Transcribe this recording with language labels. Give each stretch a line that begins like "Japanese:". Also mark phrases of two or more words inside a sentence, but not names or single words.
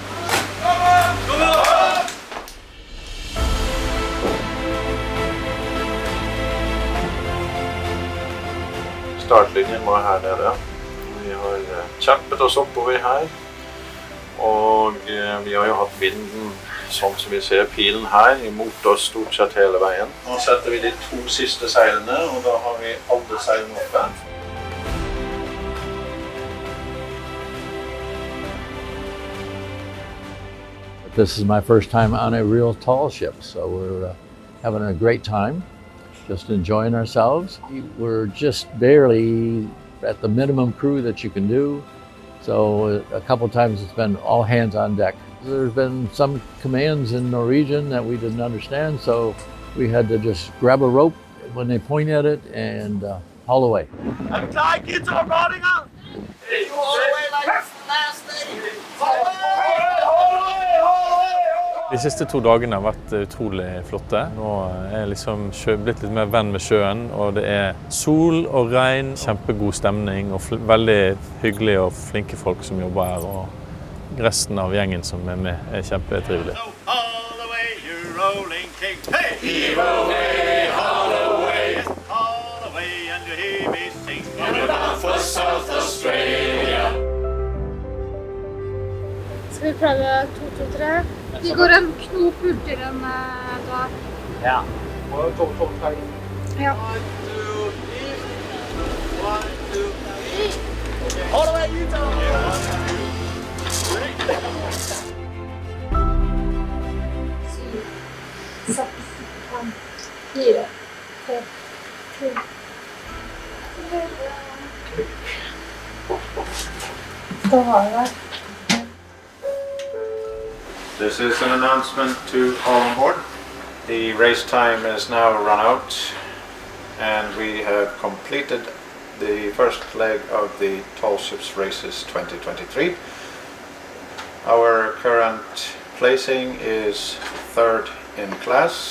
Norwegian: Startlinjen var her nede. Vi har kjempet oss oppover her. Og vi har jo hatt vinden, sånn som vi ser pilen her, imot oss stort sett hele veien. Nå setter vi de 2 siste seilene, og da har vi alle seilene oppe.
English: This is my first time on a real tall ship, so we're having a great time, just enjoying ourselves. We're just barely at the minimum crew that you can do, so a couple times it's been all hands on deck. There's been some commands in Norwegian that we didn't understand, so we had to just grab a rope when they point at it and haul away. I'm glad kids are running out! You all the way like last day!
Norwegian: De siste 2 dagene har vært utrolig flotte. Nå er jeg liksom blitt litt mer venn med sjøen, og det er sol og regn, kjempegod stemning og veldig hyggelige og flinke folk som jobber her, og resten av gjengen som er med er kjempetrivelig. Skal vi prøve 2, 2, 3? De går en knop hurtigere enn da. Ja. 1, 2, 3. Ja. 1, 2, 3. 1, 2, 3.
English: All the way, you go!
Norwegian: 7, 6, 5, 4, 3, 2. Da har vi det.
English: This is an announcement to all on board. The race time is now run out, and we have completed the first leg of the Tall Ships Races 2023. Our current placing is 3rd in class.